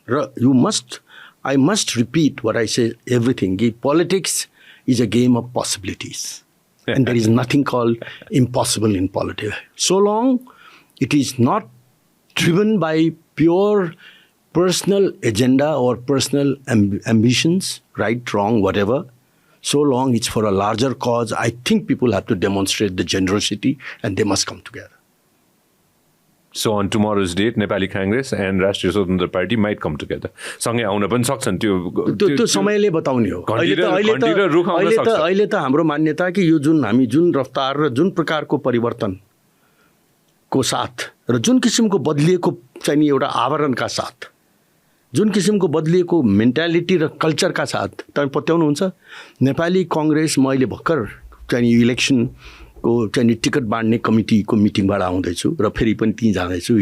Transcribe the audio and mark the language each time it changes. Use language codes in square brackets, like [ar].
[en] र I must repeat what I say everything कि politics is a game of possibilities and there is nothing called impossible in politics so long it is not driven by pure personal agenda or personal ambitions, right, wrong, whatever. So long it's for a larger cause, I think people have to demonstrate the generosity and they must come together. So on tomorrow's date, Nepali Congress and Rashtriya Swatantanta Party might come together. [ne] सँगै आउन पनि सक्छन्. त्यो समयले बताउने हो. अहिले त हाम्रो मान्यता कि यो जुन रफ्तार र जुन प्रकारको परिवर्तन को साथ र जुन किसिमको बदलिएको चाहिँ नि एउटा आवरणका साथ जुन किसिमको बदलिएको मेन्टालिटी र कल्चरका साथ तपाईँ पत्याउनुहुन्छ नेपाली कङ्ग्रेस म अहिले भर्खर चाहिँ इलेक्सनको चाहिँ नि टिकट बाँड्ने कमिटीको मिटिङबाट आउँदैछु र फेरि पनि त्यहीँ जाँदैछु.